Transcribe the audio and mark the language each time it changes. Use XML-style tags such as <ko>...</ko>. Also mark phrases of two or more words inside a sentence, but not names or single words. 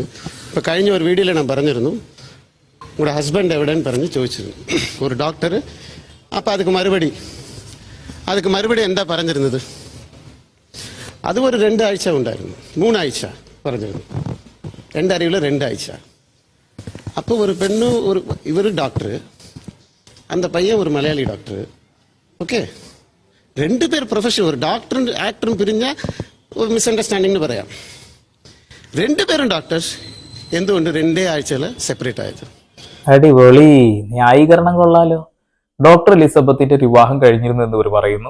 <ml>ഇപ്പൊ കഴിഞ്ഞ ഒരു വീഡിയോയിൽ ഞാൻ പറഞ്ഞിരുന്നു, നിങ്ങളുടെ ഹസ്ബൻഡ് എവിടെയെന്ന് പറഞ്ഞ് ചോദിച്ചിരുന്നു ഒരു ഡോക്ടർ. അപ്പൊ அதுக்கு മറുപടി എന്താ പറഞ്ഞിരുന്നത്? അത് ഒരു 2 ആഴ്ച ഉണ്ടായിരുന്നു, 3 ആഴ്ച. പറഞ്ഞിരുന്നു. എൻ്റെ അറിവിൽ 2 ആഴ്ച. അപ്പോൾ ഒരു പെണ്ണു ഇവർ ഡോക്ടർ,</ml> <ta>அந்த பையன் ஒரு மலையாளி டாக்டர்.</ta> <ml>ഓക്കെ, 2 പേർ പ്രൊഫഷൻ, ഒരു ഡോക്ടറും ആക്ടറും പിരിഞ്ഞ ഒരു മിസ്അണ്ടർസ്റ്റാൻഡിംഗ് പറയാം. 2 പേരും ഡോക്ടേഴ്സ്, എന്തുകൊണ്ട് 2 ആഴ്ചയിൽ സെപ്പറേറ്റ് ആയത്? അടിപൊളി ന്യായീകരണം കൊള്ളാലോ. ഡോക്ടർ എലിസബത്തിന്റെ വിവാഹം കഴിഞ്ഞിരുന്നു എന്ന് ഇവർ പറയുന്നു.</ml>